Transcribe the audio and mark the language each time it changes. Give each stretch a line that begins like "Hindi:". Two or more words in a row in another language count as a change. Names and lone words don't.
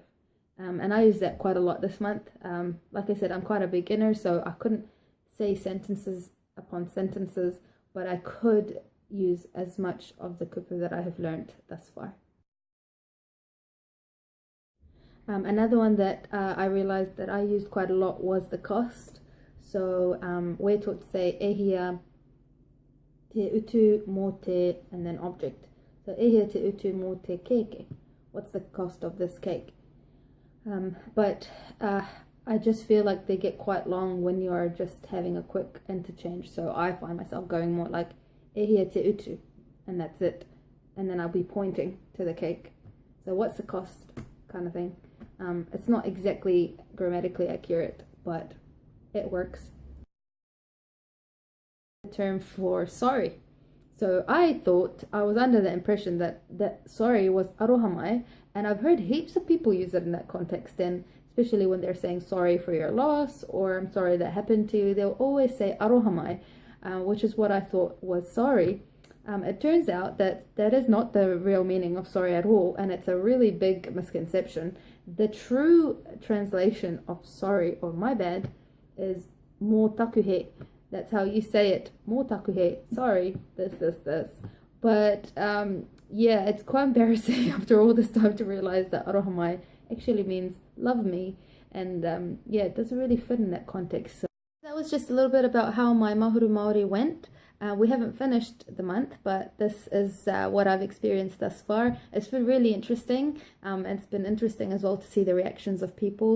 English: And I use that quite a lot this month. Like I said, I'm quite a beginner, so I couldn't say sentences upon sentences, but I could use as much of the kupu that I have learned thus far. Another one that I realized that I used quite a lot was the cost. So we're taught to say
Māori: ehia te utu mō te,
English: and then object.
Māori: So ehia te utu mō te keike.
English: What's the cost of this cake? But I just feel like they get quite long when you are just having a quick interchange. So I find myself going more like
Māori: ehia te utu,
English: and that's it. And then I'll be pointing to the cake. So what's the cost, kind of thing. It's not exactly grammatically accurate, but it works. The term for sorry. So I thought, I was under the impression that sorry was
Māori: aroha mai,
English: and I've heard heaps of people use it in that context, and especially when they're saying sorry for your loss or I'm sorry that happened to you, they'll always say
Māori: aroha mai,
English: which is what I thought was sorry. It turns out that that is not the real meaning of sorry at all, and it's a really big misconception. The true translation of sorry or my bad is
Māori: mō taku he.
English: That's how you say it,
Māori: mō taku he,
English: sorry, this. But yeah, it's quite embarrassing after all this time to realize that
Māori: aroha mai
English: actually means love me, and yeah, it doesn't really fit in that context. So that was just a little bit about how my Mahuru Maori went. We haven't finished the month, but this is what I've experienced thus far. It's been really interesting, and it's been interesting as well to see the reactions of people.